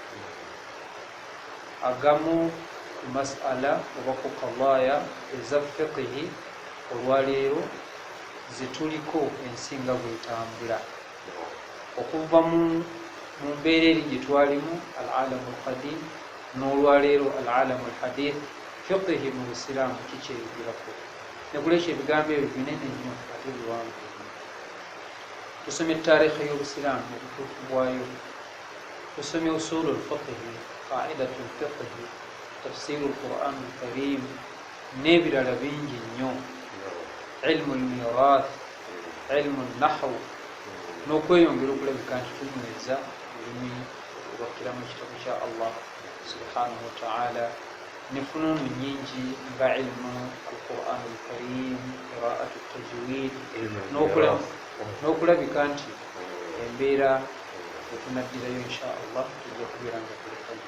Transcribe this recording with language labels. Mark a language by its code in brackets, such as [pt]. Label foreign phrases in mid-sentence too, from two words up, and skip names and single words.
[lg] Agamu ku mas'ala oba ku qadaya eza fiqhi olwaleero zituliko ensinga bwetambula okuva mu mbeera eri gye twalimu [ar] العالم القديم [lg] n'olwaleero [ar] العالم الحديث. [lg] Fiqhi mu Busiraamu kikyeyigirako, nekulekyo ebigambo ebyo binene nnyo ate biwanvu. Tusomye taarikhi y'Obusiraamu obutuufu bwayo, tusomye [ar] أصول الفقه, قاعدة الفقه, تفسير القرآن الكريم [lg] n'ebirala bingi nnyo, [ar] علم الميراث, علم النحو, [lg] n'okweyongera okulabika nti tunyweza olulimi olwakkira mu kitabu kya [ar] الله سبحانه وتعالى [lg] ne fununu nyingi nga [ar] علم القرآن الكريم قراءة تجويد [lg] n'okulabika nti embeera etunaddirayo [ar] إن شاء الله [lg] tujja kubeera nga tulekayo.